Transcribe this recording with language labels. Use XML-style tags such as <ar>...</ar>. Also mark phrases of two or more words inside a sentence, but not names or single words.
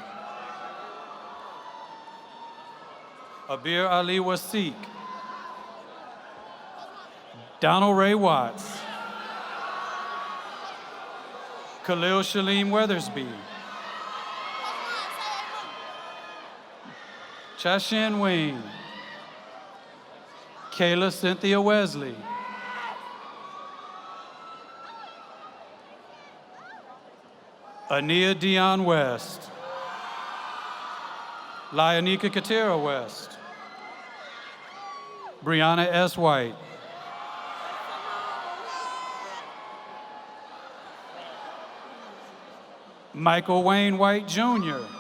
<en>Abir Ali Wasik. Donald Ray Watts. Khalil Shalim Weathersby. Chashin Wayne. Kayla Cynthia Wesley. Ania Dion West. Lionika Katera West. Brianna S. White. Michael Wayne White Jr.</en>